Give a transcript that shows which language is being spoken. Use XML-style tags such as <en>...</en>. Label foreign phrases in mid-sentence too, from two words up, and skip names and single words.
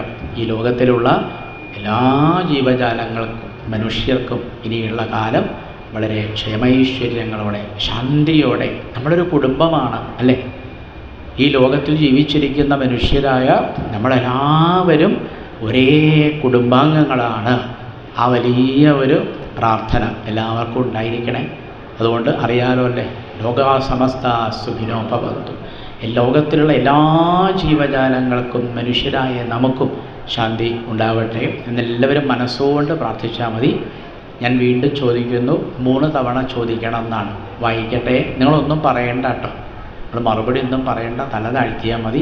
<ml>ഈ ലോകത്തിലുള്ള എല്ലാ ജീവജാലങ്ങൾക്കും മനുഷ്യർക്കും ഇനിയുള്ള കാലം വളരെ ക്ഷേമൈശ്വര്യങ്ങളോടെ ശാന്തിയോടെ. നമ്മളൊരു കുടുംബമാണ് അല്ലേ. ഈ ലോകത്തിൽ ജീവിച്ചിരിക്കുന്ന മനുഷ്യരായ നമ്മളെല്ലാവരും ഒരേ കുടുംബാംഗങ്ങളാണ്. ആ വലിയ ഒരു പ്രാർത്ഥന എല്ലാവർക്കും ഉണ്ടായിരിക്കണേ. അതുകൊണ്ട് അറിയാലോ അല്ലേ,</ml> <sa>ലോകാ സമസ്ത സുഖിനോ ഭവന്തു.</sa> <ml>ലോകത്തിലുള്ള എല്ലാ ജീവജാലങ്ങൾക്കും മനുഷ്യരായ നമുക്കും ശാന്തി ഉണ്ടാവട്ടെ എന്നെല്ലാവരും മനസ്സുകൊണ്ട് പ്രാർത്ഥിച്ചാൽ മതി. ഞാൻ വീണ്ടും ചോദിക്കുന്നു, 3 തവണ ചോദിക്കണം എന്നാണ്. വായിക്കട്ടെ. നിങ്ങളൊന്നും പറയണ്ട കേട്ടോ. നിങ്ങൾ മറുപടി ഒന്നും പറയണ്ട, തല താഴ്ത്തിയാൽ മതി.</ml>